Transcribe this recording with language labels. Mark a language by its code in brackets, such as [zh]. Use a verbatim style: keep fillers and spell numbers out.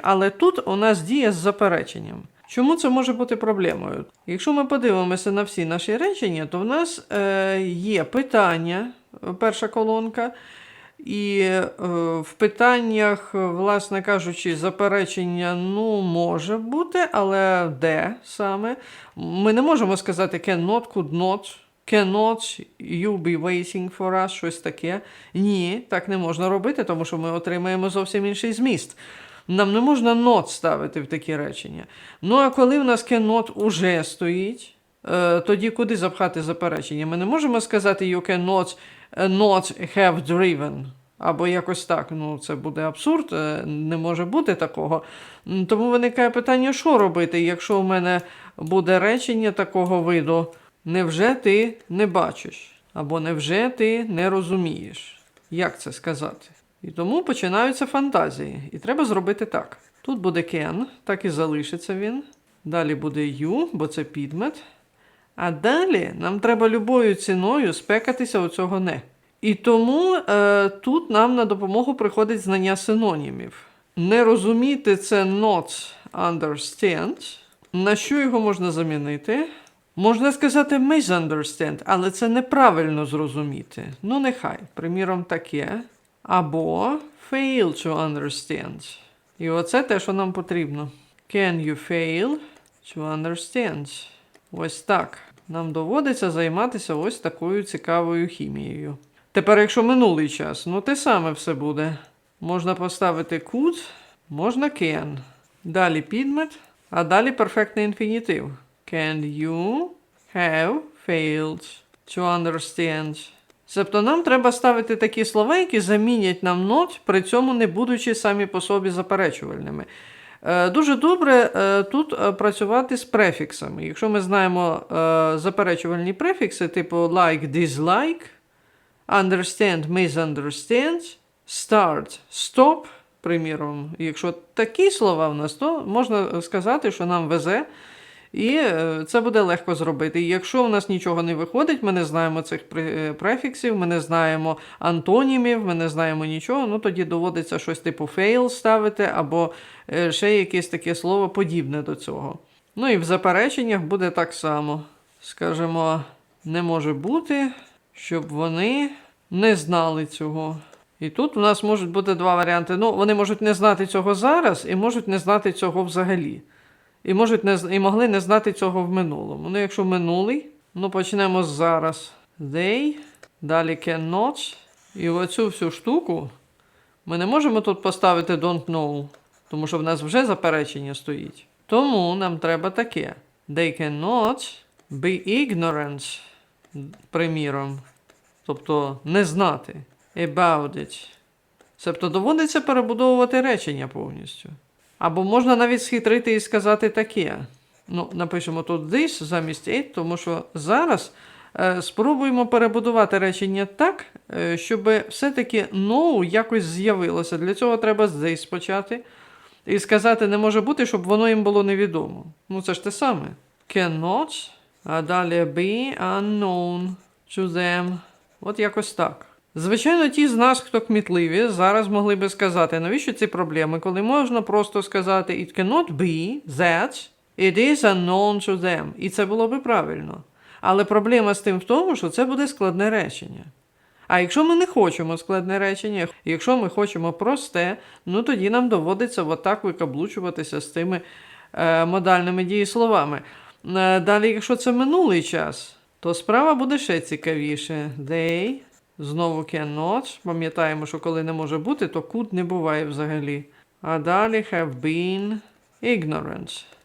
[uk] Але тут у нас дія з запереченням. Чому це може бути проблемою? Якщо ми подивимося на всі наші речення, то в нас е, є питання, перша колонка, і е, в питаннях, власне кажучи, заперечення, ну, може бути, але де саме? Ми не можемо сказати [en] cannot, could not, cannot, you be waiting for us, [uk] щось таке. Ні, так не можна робити, тому що ми отримаємо зовсім інший зміст. Нам не можна not ставити в такі речення. Ну, а коли в нас cannot уже стоїть, е, тоді куди запхати заперечення? Ми не можемо сказати [en] you cannot not have driven. [uk] Або якось так, ну це буде абсурд, е, не може бути такого. М, Тому виникає питання, що робити, якщо у мене буде речення такого виду «Невже ти не бачиш?» або «Невже ти не розумієш?» Як це сказати? І тому починаються фантазії. І треба зробити так. Тут буде can, так і залишиться він. Далі буде you, бо це підмет. А далі нам треба любою ціною спекатися у цього не. І тому е, тут нам на допомогу приходить знання синонімів. Не розуміти це [en] not understand. [uk] На що його можна замінити? Можна сказати misunderstand, але це неправильно зрозуміти. Ну, нехай, приміром, таке. Або [en] fail to understand. [uk] І оце те, що нам потрібно. [en] Can you fail to understand? [uk] Ось так. Нам доводиться займатися ось такою цікавою хімією. Тепер, якщо минулий час, ну те саме все буде. Можна поставити could, можна can. Далі підмет, а далі перфектний інфінітив. [en] Can you have failed to understand? [uk] Себто нам треба ставити такі слова, які замінять нам not, при цьому не будучи самі по собі заперечувальними. Е, Дуже добре е, тут е, працювати з префіксами. Якщо ми знаємо е, заперечувальні префікси, типу like, dislike, understand, misunderstand, start, stop, приміром. Якщо такі слова в нас, то можна сказати, що нам везе, і е, це буде легко зробити. І якщо в нас нічого не виходить, ми не знаємо цих пре- префіксів, ми не знаємо антонімів, ми не знаємо нічого, ну тоді доводиться щось типу fail ставити або е, ще якесь таке слово подібне до цього. Ну і в запереченнях буде так само. Скажемо, не може бути, щоб вони не знали цього. І тут у нас можуть бути два варіанти. Ну, вони можуть не знати цього зараз і можуть не знати цього взагалі. І, можуть не, з- і могли не знати цього в минулому. Ну, якщо минулий, ну почнемо з зараз. [en] They, [uk] далі [en] cannot. [uk] І оцю всю штуку ми не можемо тут поставити [en] don't know, [uk] тому що в нас вже заперечення стоїть. Тому нам треба таке. [en] They cannot be ignorant, [uk] приміром. Тобто не знати. [en] About it. [uk] Себто доводиться перебудовувати речення повністю. Або можна навіть схитрити і сказати таке. Ну, напишемо тут this замість it, тому що зараз е, спробуємо перебудувати речення так, е, щоб все-таки no якось з'явилося. Для цього треба з this почати. І сказати не може бути, щоб воно їм було невідомо. Ну, це ж те саме. [en] Cannot, [uk] а далі [en] be unknown to them. [uk] От якось так. Звичайно, ті з нас, хто кмітливі, зараз могли би сказати, навіщо ці проблеми, коли можна просто сказати [en] it cannot be that it is unknown to them. [uk] І це було би правильно. Але проблема з тим в тому, що це буде складне речення. А якщо ми не хочемо складне речення, якщо ми хочемо просте, ну тоді нам доводиться отак викаблучуватися з тими е, модальними дієсловами. Е, Далі, якщо це минулий час, то справа буде ще цікавіше. [en] They, [uk] знову [en] cannot. [uk] Пам'ятаємо, що коли не може бути, то could не буває взагалі. А далі [en] have been, ignorance.